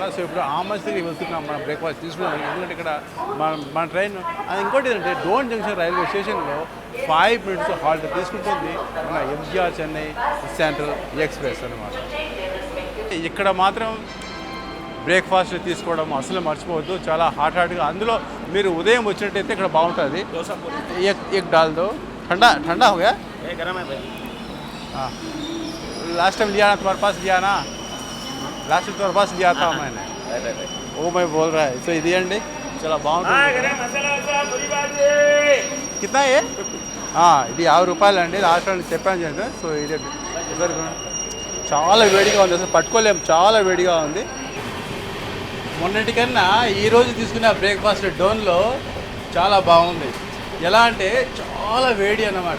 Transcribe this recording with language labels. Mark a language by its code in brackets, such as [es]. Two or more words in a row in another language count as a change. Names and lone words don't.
[te] సో ఇప్పుడు ఆ మధ్య దగ్గరికి వెళ్తున్నాం మనం బ్రేక్ఫాస్ట్ తీసుకున్నాం. ఎందుకంటే ఇక్కడ మన ట్రైన్ అది ఇంకోటి ఏంటంటే డోన్ జంక్షన్ రైల్వే స్టేషన్లో 5 minutes హాల్ట్ తీసుకుంటుంది మన ఎంజీఆర్ చెన్నై సెంట్రల్ ఎక్స్ప్రెస్ అనమాట. ఇక్కడ మాత్రం బ్రేక్ఫాస్ట్ తీసుకోవడం అసలు మర్చిపోవద్దు. చాలా హాట్గా అందులో మీరు ఉదయం వచ్చినట్టయితే ఇక్కడ బాగుంటుంది. [hi] एक डाल दो. ठंडा ठंडा हो गया? गरम है भाई. हाँ [en] last time [hi] लिया ना तुम्हारे पास लिया ना [en] last time [hi] तुम्हारे पास लिया था मैंने वो मैं बोल रहा है. [te] సో ఇది అండి చాలా బాగుంటుంది. [hi] कितना ये? [te] ఇది 50 రూపాయలు అండి. [en] last time [te] చెప్పాను చేయండి. సో ఇది చాలా వేడిగా ఉంది, అసలు పట్టుకోలేము, చాలా వేడిగా ఉంది. మొన్నటికన్నా ఈరోజు తీసుకున్న బ్రేక్ఫాస్ట్ డోన్లో చాలా బాగుంది. ఎలా అంటే చాలా వేడి అన్నమాట.